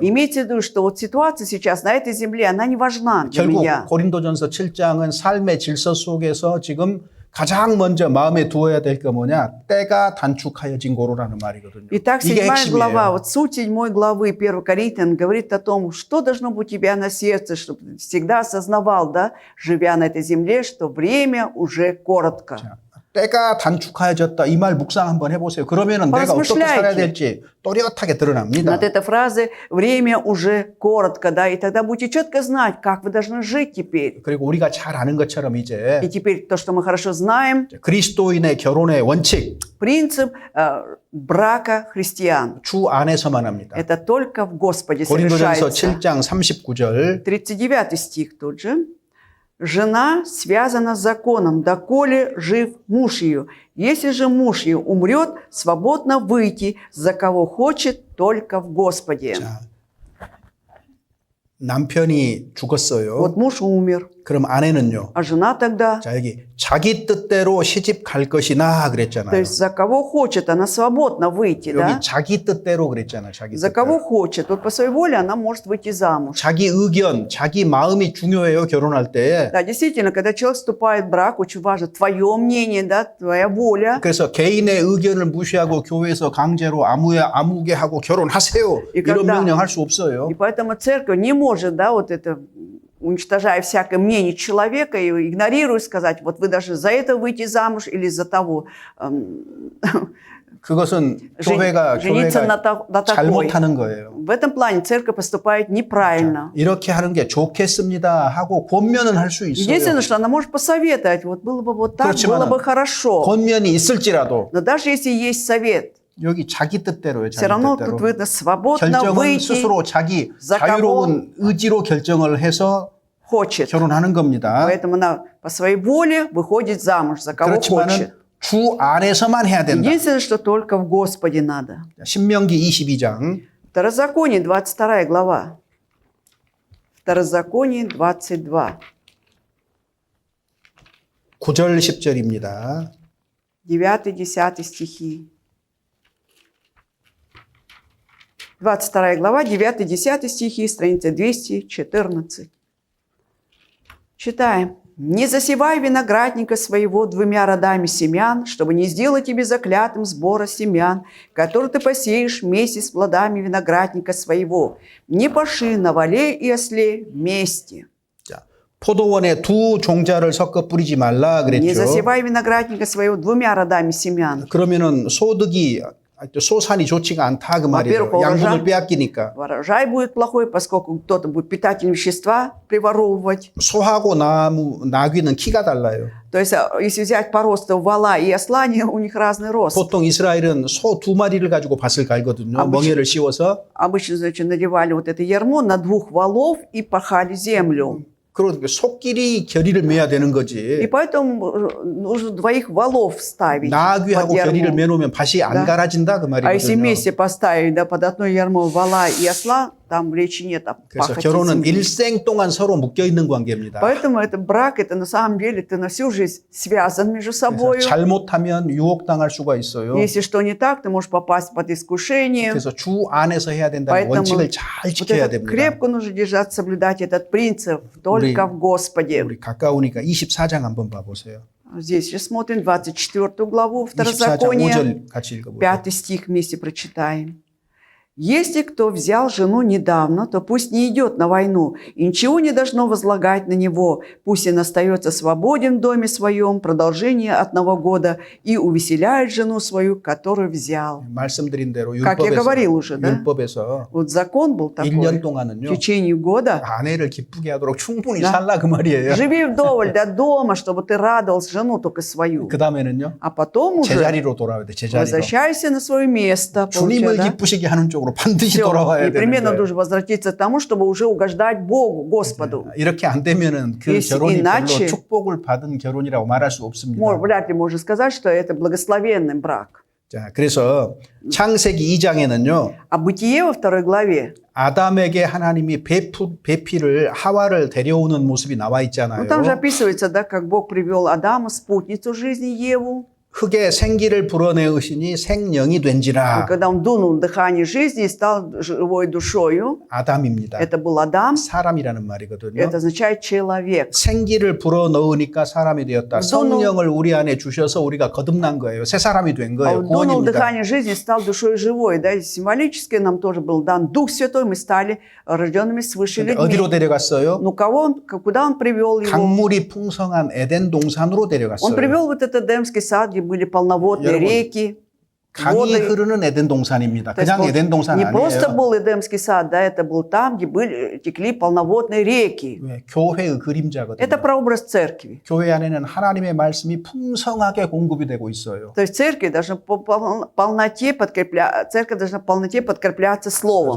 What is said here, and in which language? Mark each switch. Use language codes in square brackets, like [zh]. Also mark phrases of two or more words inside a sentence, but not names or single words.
[ru] Имейте в виду, что вот ситуация сейчас на этой земле, она не важна для [ko] 결국 [ru] меня. [ko] 고린도전서 7장은 삶의 질서 속에서 지금 가장 먼저 마음에 두어야 될 게 뭐냐? 때가 단축하여진 고로라는 말이거든요. [ru] Итак, [ko] 이게 [ru] 7 глава, [ko] 핵심이에요. [ru] вот суть 7 главы 1 Коринфян говорит о том, что должно быть у тебя на сердце, чтобы ты всегда осознавал, да, живя на этой земле, что время уже коротко. [ko] 자, 때가 단축하여졌다. 이 말 묵상 한번 해보세요. 그러면은 내가 어떻게 살아야 될지 또렷하게 드러납니다. [ru] Над этой фразой время уже коротко, да, и тогда будете четко знать, как вы должны жить теперь. [ko] 그리고 우리가 잘 아는 것처럼 이제 [ru] И теперь то, что мы хорошо знаем, [ko] 그리스도인의 결혼의 원칙 [ru] принцип брака христиан. [ko] 주 안에서만 합니다. [ru] Это только в Господе [ko] 고린도전서 [ru] совершается. [ko] 7장 39절 [ru] 39 стих тут же. «Жена связана с законом, доколе жив муж ее. Если же муж ее умрет, свободно выйти, за кого хочет, только в Господе». [ko] 자, 남편이 죽었어요. [ru] Вот муж умер, [ko] 그럼 아내는요. [ru] а жена тогда, [ko] 자, 여기 자기 뜻대로 시집 갈 것이나 [ru] то [ko] 그랬잖아요. [ru] есть за кого хочет, она свободно выйти, да? [ko] 여기 자기 뜻대로 그랬잖아요. 자기 [ru] За кого [ko] 뜻대로. [ru] хочет, вот по своей воле она может выйти замуж. [ko] 자기 의견, 자기 마음이 중요해요. 결혼할 때. [ru] Да, действительно, когда человек вступает в брак, очень важно твое мнение, да, твоя воля. [ko] 그래서 개인의 의견을 무시하고 교회에서 강제로 아무개 하고 결혼하세요. [ru] И [ko] 이런 [ru] когда- [ko] 명령할 수 없어요. [ru] И поэтому церковь не может, да, вот это, уничтожая всякое мнение человека и игнорируя, сказать, вот вы должны за это выйти замуж или за того. [ko] 그것은 교회가 [ru] жениться на такой. [ko] 잘못하는 거예요. [ru] В этом плане церковь поступает неправильно. [ko] 이렇게 하는 게 좋겠습니다 하고 권면은 할 수 있어요. [ru] Единственное, что она может посоветовать, вот было бы вот так, [ko] 그렇지만은 [ru] было бы хорошо. [ko] 권면이 있을지라도 [ru] Но даже если есть совет, [ko] 여기 자기 뜻대로요. [ru] все [ko] 자기 [ru] равно [ko] 뜻대로. [ru] тут видно свободно [ko] 결정은 [ru] выйти, [ko] 스스로 자기 [ru] за [ko] 자유로운 의지로 결정을 해서 [ru] хочет. [ko] 결혼하는 겁니다. [ru] Поэтому она по своей воле выходит замуж, за кого хочет. [ko] 그렇지만은 주 안에서만 해야 된다. [ru] Единственное, что только в Господе надо. [ko] 신명기 22장 [ru] Второзаконие, 22 глава. Второзаконие, 22. 9절 10절입니다. 9-10 стихи. 22 глава, 9-10 стихи, страница 214. Читаем. «Не засевай виноградника своего двумя родами семян, чтобы не сделать тебе заклятым сбора семян, который ты посеешь вместе с плодами виноградника своего. Не паши на воле и осле вместе». [ko] 자, 포도원에 두 종자를 섞어 뿌리지 말라 [ru] «Не [ko] 그랬죠. [ru] засевай виноградника своего двумя родами семян». [ko] 그러면은 소산이 좋지가 않다 그 말이에요. [ru] Во-первых, [ko] 양분을 빼앗기니까. [ru] Урожай будет плохой, поскольку кто-то будет питательные вещества приворовывать. [ko] 소하고 나귀는 키가 달라요. [ru] То есть, если взять по росту вала и осла, у них разный рост. [ko] 보통 이스라엘은 소 2마리를 가지고 밭을 갈거든요. 멍에를 씌워서. [ru] Обычно, значит, надевали вот это ярмо на 2 валов и пахали землю. [ko] 그러니까 소끼리 결의를 맺어야 되는 [ru] И [ko] 거지. [ru] поэтому нужно 2 валов ставить под [ko] 나귀하고 결의를 [ru] ярмо. [ko] 매놓으면 밭이 안 [ru] Да. [ko] 갈아진다 그 [ru] А если [ko] 말이거든요. [ru] вместе поставить, да, под одно ярмо вала и осла, там речи нет о [ko] 그래서 [ru] пахоте [ko] 결혼은 [ru] земли. [ko] 일생 동안 서로 묶여 있는 관계입니다. [ru] Поэтому это брак, это на самом деле ты на всю жизнь связан между собой. [ko] 그래서 잘못하면 유혹당할 수가 있어요. [ru] Если что не так, ты можешь попасть под искушение. [ko] 그래서 주 안에서 해야 된다는 [ru] Поэтому [ko] 원칙을 잘 [ru] вот [ko] 지켜야 [ru] это [ko] 됩니다. [ru] крепко нужно держать, соблюдать этот принцип только в Господе. [ko] 우리 가까우니까 24장 한번 봐보세요. [ru] Здесь же смотрим 24 главу [ko] 24장 [ru] Второзакония, [ko] 5절 같이 읽어보세요. [ru] 5 стих вместе прочитаем. «Если кто взял жену недавно, то пусть не идет на войну, и ничего не должно возлагать на него. Пусть он остается свободен в доме своем продолжение 1 года и увеселяет жену свою, которую взял». [ko] 말씀드린 대로 [ru] Как я говорил уже, да? [ko] 율법에서 [ru] Вот закон был [ko] 1년 [ru] такой. В [ko] 동안은요. [ru] течение года [ko] 아내를 기쁘게 하도록 충분히 [ru] Да. [ko] 살라 그 말이에요. [ru] живи вдоволь до дома, чтобы ты радовал жену только свою. [ko] 그 다음에는요. [ru] А потом уже [ko] 제자리로 돌아와야 돼. 제자리로. [ru] возвращайся на свое место. [ko] 주님을 [ru] получай, да? [ko] 기쁘시게 하는 쪽으로 반드시 [ru] Всё, [ko] 돌아와야 되는 [ru] непременно [ko] 거예요. [ru] должен возвратиться к тому, чтобы уже угождать Богу, Господу. [ko] 이렇게 안 되면은 그 [ru] Если [ko] 결혼이 별로 [ru] иначе, [ko] 축복을 받은 결혼이라고 말할 수 없습니다. [ru] Вряд ли можно сказать, что это благословенный брак. [ko] 자, 그래서 창세기 2장에는요. [ru] А Бытие во 2 главе, [ko] 아담에게 하나님이 배필을 하와를 데려오는 모습이 나와 있잖아요. [ru] там же описывается, да, как Бог привел Адама, спутницу жизни Еву. [ko] 흙에 생기를 불어내으시니 생령이 된지라. [ru] Когда он дунул дыхание жизни и стал живой душою, [ko] 아담입니다. [ru] это был Адам, [ko] 사람이라는 말이거든요. [ru] это означает человек. [ko] 생기를 불어넣으니까 사람이 되었다. 성령을 우리 안에 주셔서 우리가 거듭난 거예요. 새 사람이 된 [ru] А [ko] 거예요. [ru] он дунул [ko] 구원입니다. [ru] дыхание жизни и стал душой живой. Да? И символически нам тоже был дан Дух Святой, мы стали рожденными свыше [ko] 근데 [ru] людьми. [ko] 어디로 데려갔어요? [ru] Ну, куда он привел его? [ko] 강물이 풍성한 에덴 동산으로 [ru] Он [ko] 데려갔어요. [ru] привел вот этот Эдемский сад, где были полноводные [ko] 여러분, [ru] реки. [ko] 강이 [ru] воды. [ko] 흐르는 에덴 동산입니다. [ru] То есть [ko] 그냥 에덴 동산 [ru] не просто [ko] 아니에요. [ru] был Эдемский сад, да, это был там, где текли полноводные реки. [ko] 왜? 교회의 그림자거든요. [ru] Это прообраз церкви. [ko] 교회 안에는 하나님의 말씀이 풍성하게 공급이 되고 있어요. [ru] То есть церковь должна церковь должна в полноте подкрепляться словом.